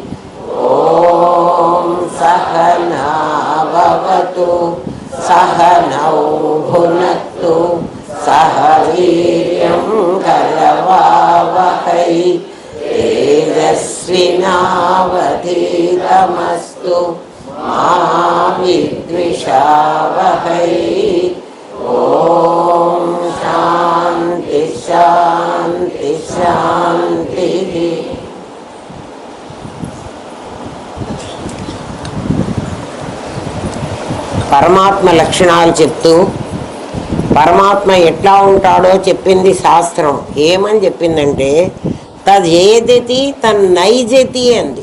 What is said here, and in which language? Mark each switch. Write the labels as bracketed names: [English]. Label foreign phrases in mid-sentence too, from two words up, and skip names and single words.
[Sanskrit] ॐ सहना भवतु सहनौ भुनक्तु सह वीर्यं करवावहै तेजस्विनावधीतमस्तु मा विद्विषावहै। ॐ शान्ति शान्ति शान्तिः। [Telugu] పరమాత్మ లక్షణాలు చెప్తూ పరమాత్మ ఎట్లా ఉంటాడో చెప్పింది శాస్త్రం. ఏమని చెప్పిందంటే [Sanskrit] तदेजति तन्नैजति [Telugu] అంది.